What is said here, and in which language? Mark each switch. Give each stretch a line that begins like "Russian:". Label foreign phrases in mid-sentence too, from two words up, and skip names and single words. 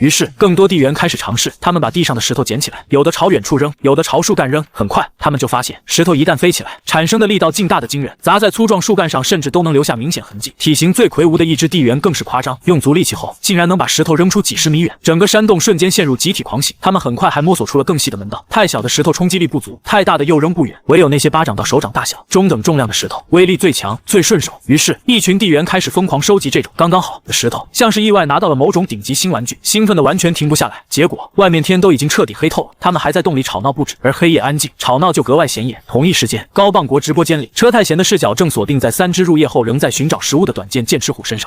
Chinese: 於是更多地缘開始嘗試，他們把地上的石頭撿起來，有的朝遠處扔，有的朝樹幹扔。很快他們就發現，石頭一旦飛起來，產生的力道竟大得驚人，砸在粗壯樹幹上甚至都能留下明顯痕跡。體型最魁梧的一只地緣更是誇張，用足力氣後竟然能把石頭扔出幾十米遠，整個山洞瞬間陷入集體狂喜。他們很快還摸索出了更細的门道，太小的石头衝擊力不足，太大的又扔不遠，唯有那些巴掌到手掌大小、中等重量的石頭威力最強、最順手。於是一群地缘開始瘋狂收集這種剛刚好的石頭，像是意外拿到了某種頂級新玩具，興奮的完全停不下來。結果外面天都已經徹底黑透了，他們還在洞裡吵鬧不止，而黑夜安靜，吵鬧就格外顯眼。同一時間，高棒國直播間裡，車太賢的視角正鎖定在3只入夜後仍在尋找食物的短剑劍齒虎身上。